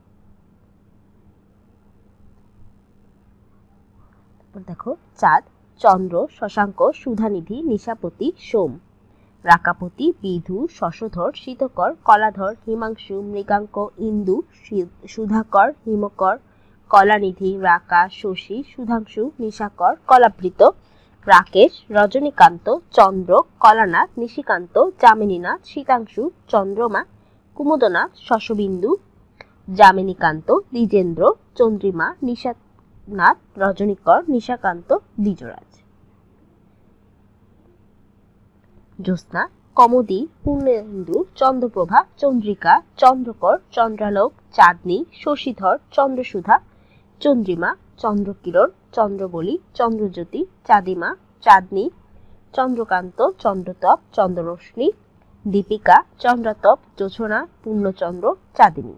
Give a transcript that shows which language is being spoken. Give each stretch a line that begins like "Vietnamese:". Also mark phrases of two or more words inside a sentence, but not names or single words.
Bangla: দেখো, চাঁদ, চন্দ্র, শশাঙ্ক, সুধানিধি, নিশাপতি, সোম, রাকাপতি, বিধু, শশধর, শীতকর, কলাধর, হিমাংশু, মৃগাঙ্ক, ইন্দু, সুধাকর, হিমকর, কলানিধি, রাকা, শশী, সুধাংশু, নিশাকর, কলাবৃত, রাকেশ, রজনীকান্ত, চন্দ্র, কলানাথ, নিশিকান্ত, যামিনীনাথ, শীতাংশু, চন্দ্রমা, কুমুদনাথ, শশবিন্দু, যামিনীকান্ত, দ্বিজেন্দ্র, চন্দ্রিমা, নিশানাথ, রজনীকর, নিশাকান্ত, দ্বিজরাজ। জ্যোৎস্না, কমোদি, পূর্ণেন্দু, চন্দ্রপ্রভা, চন্দ্রিকা, চন্দ্রকর, চন্দ্রালোক, চাঁদনী, শশীধর, চন্দ্রসুধা, চন্দ্রিমা, চন্দ্রকিরণ, চন্দ্রবলি, চন্দ্রজ্যোতি, চাঁদিমা, চাঁদনী, চন্দ্রকান্ত, চন্দ্রতপ, চন্দ্ররশ্মি, দীপিকা, চন্দ্রাতপ, জোছনা, পূর্ণচন্দ্র, চাঁদিনী।